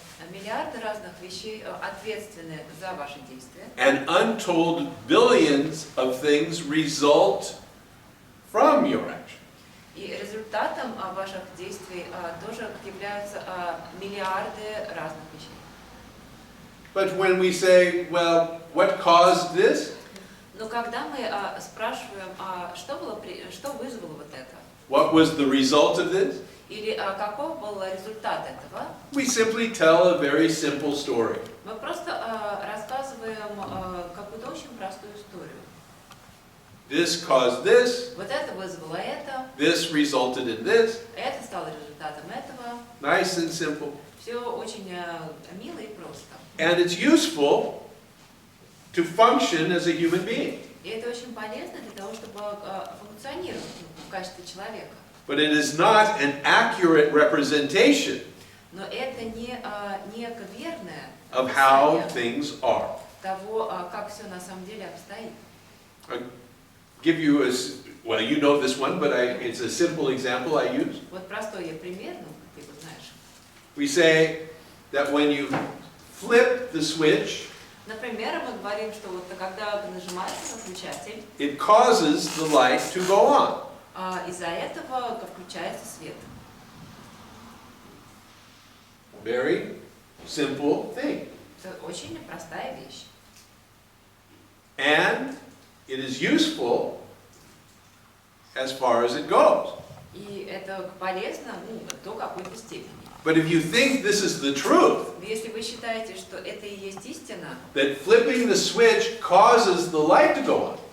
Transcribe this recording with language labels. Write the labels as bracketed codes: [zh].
[ru] Миллиарды разных вещей ответственны за ваши действия. [en] And untold billions of things result from your action. [ru] И результатом ваших действий тоже являются миллиарды разных вещей. [en] But when we say, well, what caused this? [ru] Но когда мы спрашиваем, что вызвало вот это? [en] What was the result of this? [ru] Или каков был результат этого? [en] We simply tell a very simple story. [ru] Мы просто рассказываем какую-то очень простую историю. [en] This caused this. [ru] Вот это вызвало это. [en] This resulted in this. [ru] Это стало результатом этого. [en] Nice and simple. [ru] Все очень мило и просто. [en] And it's useful to function as a human being. [ru] И это очень полезно для того, чтобы функционировать в качестве человека. [en] But it is not an accurate representation [ru] Но это не верное [en] of how [ru] описание [en] things are. [ru] того, как все на самом деле обстоит. [en] I'll give you well, you know this one, but it's a simple example I use. [ru] Вот простой пример, ты его знаешь. [en] We say that when you flip the switch, [ru] Например, мы говорим, что вот когда нажимаешь на включатель, [en] it causes the light to go on. [ru] из-за этого включается свет. [en] Very simple thing. [ru] Это очень простая вещь. [en] And it is useful as far as it goes. [ru] И это полезно до какой-то степени. [en] But if you think this is the truth, [ru] Если вы считаете, что это и есть истина, [en] that flipping the switch causes the light to go on,